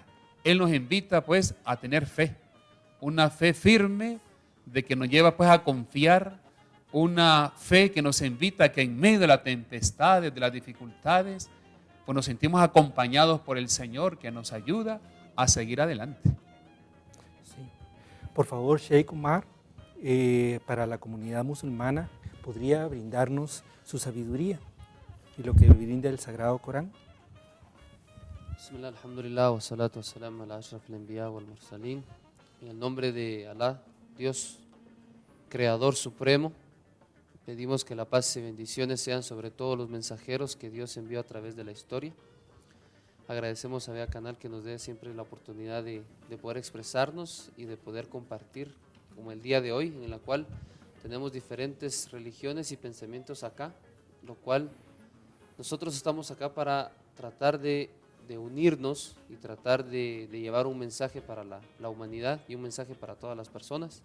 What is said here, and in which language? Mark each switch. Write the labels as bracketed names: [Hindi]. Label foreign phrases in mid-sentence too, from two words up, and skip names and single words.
[Spanish] Él nos invita pues a tener fe, una fe firme de que nos lleva pues a confiar, una fe que nos invita a que en medio de las tempestades, de las dificultades, pues nos sentimos acompañados por el Señor que nos ayuda a seguir adelante. Sí. Por favor, Sheikh Omar, para la comunidad musulmana, ¿podría brindarnos su sabiduría y lo que brinda el Sagrado Corán? [Arabic] بسم الله، الحمد لله، والصلاة والسلام على أشرف الأنبياء والمرسلين. [Spanish] En el nombre de Alá, Dios, Creador Supremo, pedimos que la paz y bendiciones sean sobre todos los mensajeros que Dios envió a través de la historia. Agradecemos a Bea Canal que nos dé siempre la oportunidad de poder expresarnos y de poder compartir, como el día de hoy, en la cual tenemos diferentes religiones y pensamientos acá, lo cual nosotros estamos acá para tratar de unirnos y tratar de llevar un mensaje para la humanidad y un mensaje para todas las personas.